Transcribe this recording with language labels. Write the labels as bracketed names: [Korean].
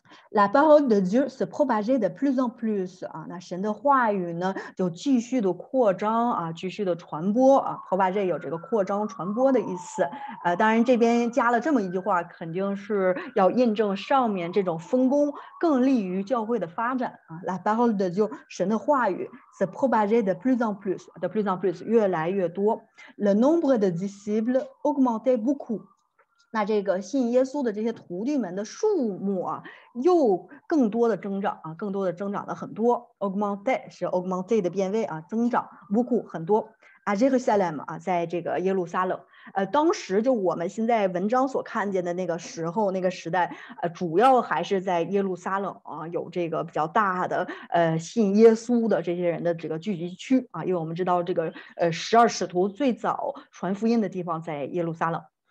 [French] La parole de Dieu se propageait de plus en plus [Chinese] 啊，那神的话语呢就继续的扩张啊，继续的传播啊。 propager 有这个扩张、传播的意思。当然这边加了这么一句话，肯定是要印证上面这种分工更利于教会的发展啊。 [French] La parole de Dieu [Chinese] 神的话语 [French] se propageait de plus en plus，de plus en plus [Chinese] 越来越多。 [French] Le nombre de disciples augmentait beaucoup。 [Chinese] 那这个信耶稣的这些徒弟们的数目啊，又更多的增长啊，更多的增长了很多。 augmente 是 augmente 的变位啊，增长 beaucoup 很多。 Jérusalem 啊，在这个耶路撒冷，当时就我们现在文章所看见的那个时候那个时代，主要还是在耶路撒冷啊，有这个比较大的信耶稣的这些人的这个聚集区啊，因为我们知道这个12使徒最早传福音的地方在耶路撒冷。